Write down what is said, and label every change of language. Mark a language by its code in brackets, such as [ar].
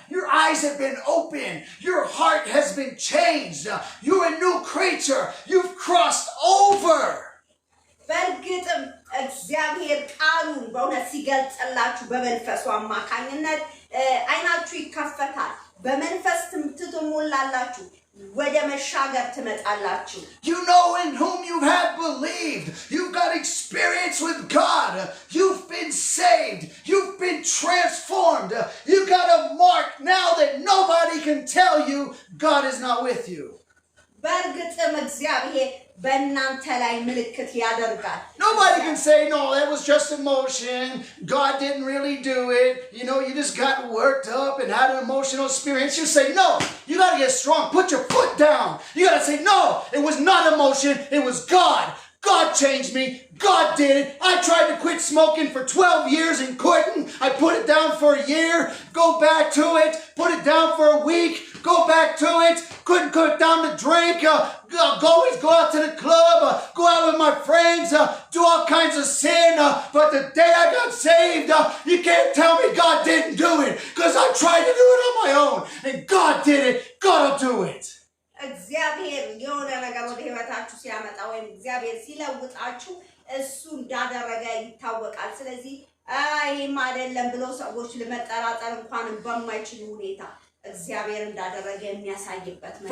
[en] Your eyes have been opened. Your heart has been changed. You're a new creature. You've crossed over. [am] በእርግጥም እግዚአብሔር ቃሉን በእውነት ሲገልጽላችሁ በመንፈሱ አማካኝነት አይናችሁ ይከፈታል፣ በመንፈስ ትሞላላችሁ፣ ወደ መሻገር ትመጣላችሁ። [en] You know in whom you have believed. You've got experience with God. You've been saved. You've been transformed. You've got a mark now that nobody can tell you God is not with you. [am] በእርግጥም እግዚአብሔር በእናንተ ላይ ምልክት ያደርጋል። [en] Nobody can say, no, that was just emotion. God didn't really do it. You know, you just got worked up and had an emotional experience. You say, no, you got to get strong. Put your foot down. You got to say, no, it was not emotion. It was God. God changed me. God did it. I tried to quit smoking for 12 years and couldn't. I put it down for a year, go back to it, put it down for a week, go back to it, couldn't put down the drink, always go out to the club, go out with my friends, do all kinds of sin. But the day I got saved, you can't tell me God didn't do it because I tried to do it on my own. And God did it. God will do it. [am] እግዚአብሔር የሆነ ነገር ወደ ህይወታችሁ ሲያመጣ ወይም እግዚአብሔር ሲለውጣችሁ እሱ እንዳደረገ ይታወቃል። ስለዚህ ይሄም አይደለም ብሎ ሰዎች ለመጠራጠር እንኳን በማይችሉ ሁኔታ እግዚአብሔር እንዳደረገ የሚያሳይበት ነው።